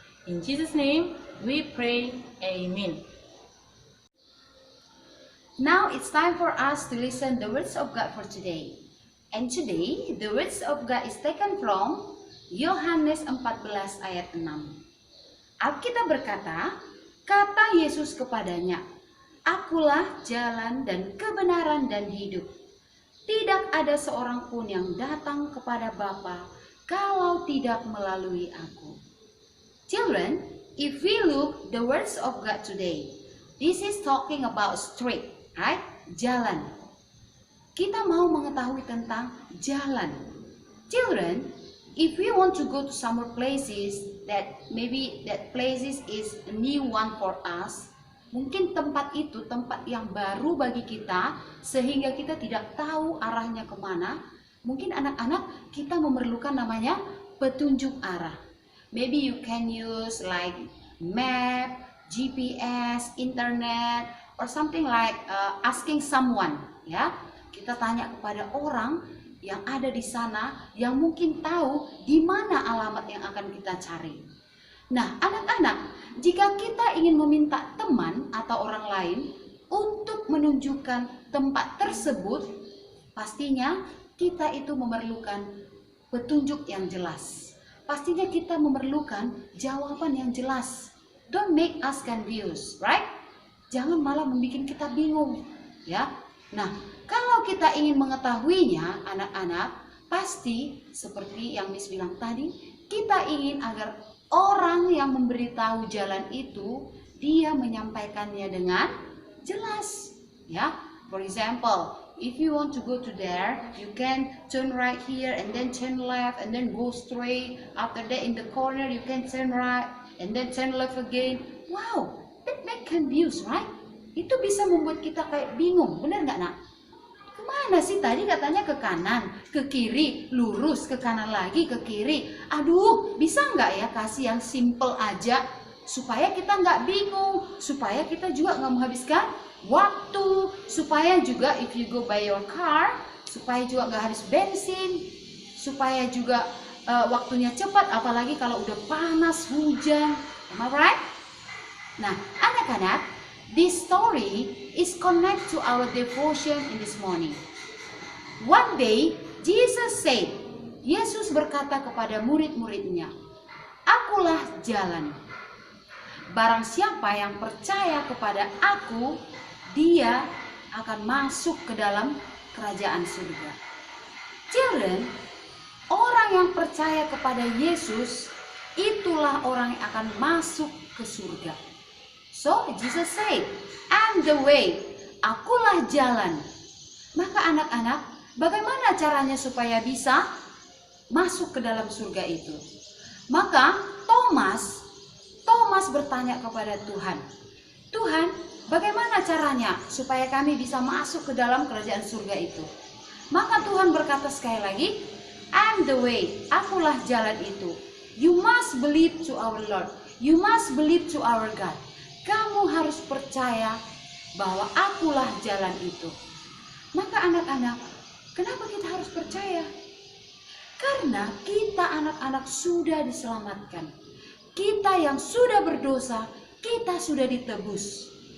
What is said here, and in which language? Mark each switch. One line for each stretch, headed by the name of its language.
English: In Jesus' name, we pray. Amen. Now it's time for us to listen the words of God for today. And today, the words of God is taken from
Indonesian: Yohanes 14 ayat 6. Alkitab berkata, kata Yesus kepadanya, Akulah jalan dan kebenaran dan hidup. Tidak ada seorang pun yang datang kepada Bapa kalau tidak melalui aku.
English: Children, if we look the words of God today, this is talking about street, right?
Indonesian: Jalan. Kita mau mengetahui tentang jalan.
English: Children, if we want to go to some places that maybe that places is a new one for us,
Indonesian: mungkin tempat itu tempat yang baru bagi kita sehingga kita tidak tahu arahnya kemana. Mungkin anak-anak kita memerlukan namanya petunjuk arah.
English: Maybe you can use like map, GPS, internet, or something like asking someone, ya.
Indonesian: Kita tanya kepada orang yang ada di sana yang mungkin tahu di mana alamat yang akan kita cari. Nah, anak-anak, jika kita ingin meminta teman atau orang lain untuk menunjukkan tempat tersebut, pastinya kita itu memerlukan petunjuk yang jelas. Pastinya kita memerlukan jawaban yang jelas.
English: Don't make us confused, right?
Indonesian: Jangan malah membuat kita bingung, ya. Nah, kalau kita ingin mengetahuinya, anak-anak, pasti seperti yang Miss bilang tadi, kita ingin agar orang yang memberitahu jalan itu, dia menyampaikannya dengan jelas, ya.
English: For example, if you want to go to there, you can turn right here and then turn left and then go straight. After that in the corner you can turn right and then turn left again. Wow, that make confused, right?
Indonesian: Itu bisa membuat kita kayak bingung, benar nggak nak? Kemana sih tadi katanya ke kanan, ke kiri, lurus, ke kanan lagi, ke kiri. Aduh, bisa nggak ya kasih yang simple aja supaya kita nggak bingung, supaya kita juga nggak menghabiskan waktu, supaya juga
English: if you go by your car,
Indonesian: supaya juga nggak habis bensin, supaya juga waktunya cepat, apalagi kalau udah panas, hujan.
English: Am I right?
Indonesian: Nah, anak-anak,
English: this story is connect to our devotion in this morning. One day, Jesus said,
Indonesian: Yesus berkata kepada murid-muridnya, Akulah jalan. Barang siapa yang percaya kepada aku, dia akan masuk ke dalam kerajaan surga. Children, orang yang percaya kepada Yesus, itulah orang yang akan masuk ke surga.
English: So Jesus said, I'm the way,
Indonesian: akulah jalan. Maka anak-anak, bagaimana caranya supaya bisa masuk ke dalam surga itu? Maka Thomas bertanya kepada Tuhan, Tuhan, bagaimana caranya supaya kami bisa masuk ke dalam kerajaan surga itu? Maka Tuhan berkata sekali lagi,
English: I'm the way,
Indonesian: akulah jalan itu.
English: You must believe to our Lord, you must believe to our God.
Indonesian: Kamu harus percaya bahwa akulah jalan itu. Maka anak-anak, kenapa kita harus percaya? Karena kita anak-anak sudah diselamatkan. Kita yang sudah berdosa, kita sudah ditebus.